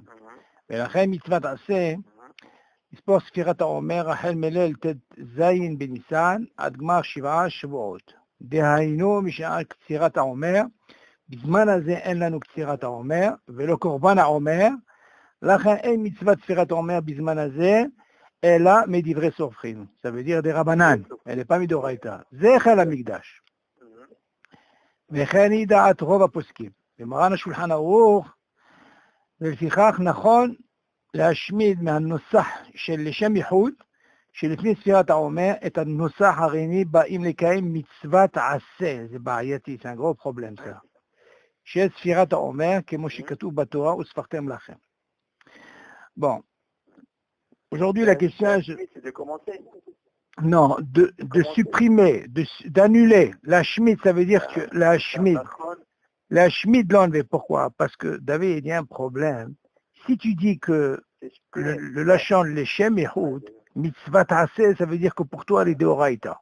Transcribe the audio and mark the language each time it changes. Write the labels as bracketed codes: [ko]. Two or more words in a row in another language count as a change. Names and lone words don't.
[he] ולכן מצוות עשה, לספור ספירת העומר החל מליל ט"ז בניסן עד גמר 7 שבועות. דהיינו משעה קצירת העומר, בזמן הזה אין לנו קצירת העומר ולא קורבן העומר, לכן אין מצוות ספירת העומר בזמן הזה, אלא מדברי סופרים. [fr] Ça veut dire des רבנן, elle n'est pas מדאורייתא. [he] זה חיל המקדש. וכן היא דעת רוב הפוסקים. במרן השולחן ערוך, ולפיכך נכון להשמיד מהנוסח של לשם ייחוד, שלפני ספירת העומר, את הנוסח הריני באים לקיים מצוות עשה. זה בעייתי, זה [fr] un gros problème ça. [he] של ספירת העומר, כמו שכתוב בתורה, וספרתם לכם. [fr] Bon. Aujourd'hui, la question, c'est de commencer. Non, de supprimer, d'annuler. La Shmid, ça veut dire que la Shmid, l'enlever. Pourquoi? Parce que, David, il y a un problème. Si tu dis que le lachon, le [he] שם ייחוד, מצוות עשה, [fr] ça veut dire que pour toi, elle est d'Oraïta.